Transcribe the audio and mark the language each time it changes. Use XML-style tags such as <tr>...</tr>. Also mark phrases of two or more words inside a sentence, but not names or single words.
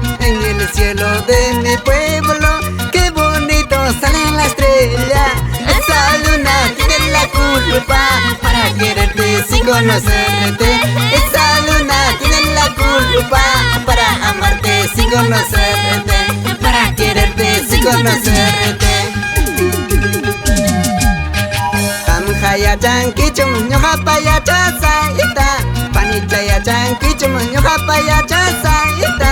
<es>En el cielo de mi pueblo, qué bonito sale la estrella. Esa luna tiene la culpa para quererte sin conocerte. Esa luna tiene la culpa para amarte sin conocerte, para quererte sin conocerte.</es> <qu>Kamjaya chankichum ñuqapaya chasaita, panichaya chankichum ñuqapaya chasaita.</qu>